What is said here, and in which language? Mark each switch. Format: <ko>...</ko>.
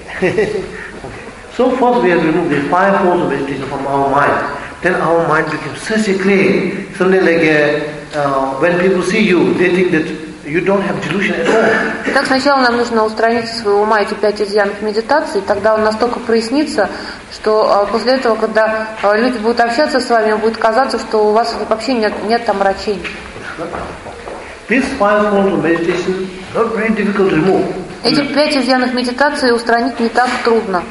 <en>Okay. So first we have removed the five forms of meditation from our mind. Then our mind becomes such a clear. Something like when people see you, they think that you don't have delusion at all.</en> <ru>Итак, сначала нам нужно устранить из своего ума эти пять изъянов медитации, тогда он настолько прояснится, что после этого, когда люди будут общаться с вами, будет казаться, что у вас вообще нет омрачений.</ru> <en>This five forms of meditation not very difficult to remove.</en> <ru>Эти пять изъянов медитации устранить не так трудно.</ru>